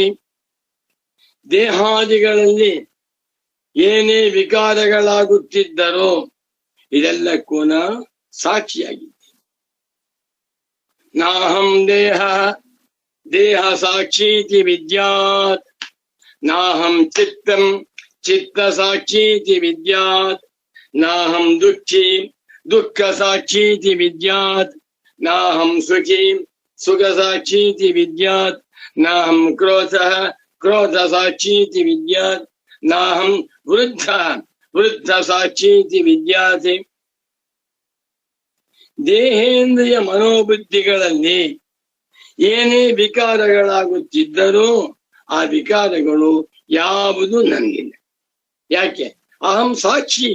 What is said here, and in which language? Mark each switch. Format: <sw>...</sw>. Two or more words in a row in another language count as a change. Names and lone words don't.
<kn>ದೇಹಾದಿಗಳಲ್ಲಿ ಏನೇ ವಿಕಾರಗಳಾಗುತ್ತಿದ್ದರೋ ಇದೆಲ್ಲಕ್ಕೂ ಸಾಕ್ಷಿಯಾಗಿದ್ದೆ.</kn> <sa>ನಾಹಂ ದೇಹ ದೇಹ ಸಾಕ್ಷೀತಿ ವಿದ್ಯಾತ್. ನಾಹಂ ಚಿತ್ತಂ ಚಿತ್ತ ಸಾಕ್ಷೀತಿ ವಿದ್ಯಾತ್. ನಾಹಂ ದುಃಖಿ ದುಃಖ ಸಾಕ್ಷೀತಿ ವಿದ್ಯಾತ್. ನಾಹಂ ಸುಖಿ ಸುಖ ಸಾಕ್ಷೀತಿ ವಿದ್ಯಾತ್. ನಾಹಂ ಕ್ರೋಧ ಕ್ರೋಧ ಸಾಕ್ಷೀತಿ ವಿದ್ಯಾತ್. ನಾಹಂ ವೃದ್ಧ ವೃದ್ಧ ಸಾಕ್ಷೀತಿ ವಿದ್ಯಾತ್.</sa> <kn>ದೇಹೇಂದ್ರಿಯ ಮನೋಬುದ್ಧಿಗಳಲ್ಲಿ ಏನೇ ವಿಕಾರಗಳಾಗುತ್ತಿದ್ದರೂ ಆ ವಿಕಾರಗಳು ಯಾವುದು ನನಗಿಲ್ಲ. ಯಾಕೆ?</kn> <sa>ಅಹಂ ಸಾಕ್ಷಿ.</sa>